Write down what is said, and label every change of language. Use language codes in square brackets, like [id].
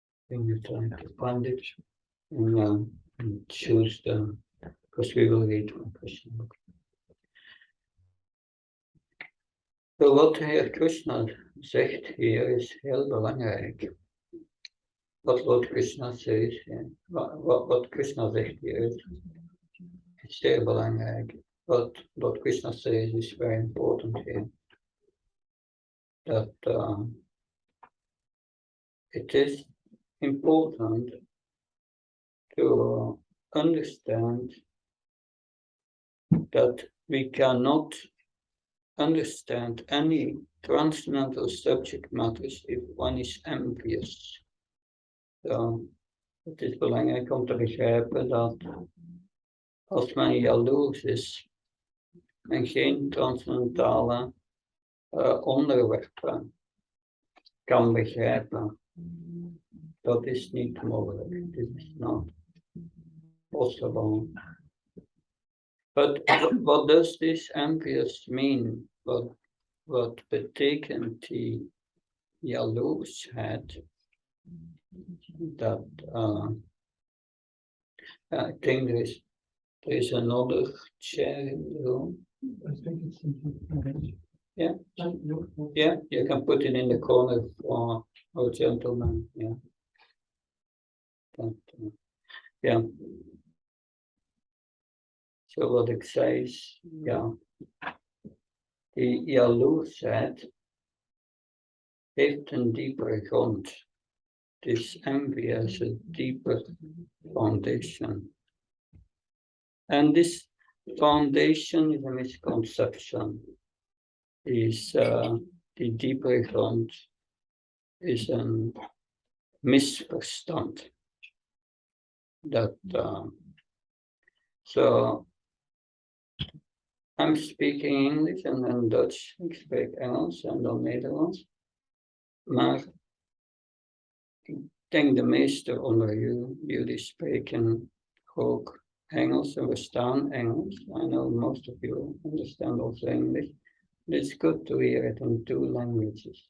[en] Then you try to find it and choose the, because we will read one question. [nl] So wat Heer Krishna zegt hier is heel belangrijk. [en] What Krishna says, what Krishna [nl] zegt hier is zeer belangrijk. [en] What Krishna says is very important here. That it is important to understand that we cannot understand any transcendental subject matters if one is envious. [nl] Het is belangrijk om te begrijpen dat als men jaloers is, men geen transcendentale onderwerpen kan begrijpen. Dat is niet mogelijk. [en] This is not possible. But what does this envious mean? [nl] Wat betekent die jaloersheid? [en] Dat I think there is another chair in the room. I think it's in Yeah, yeah, you can put it in the corner for our gentleman. Yeah, yeah. [nl] So wat ik zei is, ja, die jaloersheid heeft een diepere grond. [en] This envy has a deeper foundation. And this foundation is a misconception. Die diepere grond is een misverstand. So I'm speaking English and then Dutch. [nl] Ik spreek Engels en dan Nederlands. Maar ik denk de meeste onder jullie spreken ook Engels en verstaan Engels. [en] I know most of you understand also English. It's good to hear it in two languages.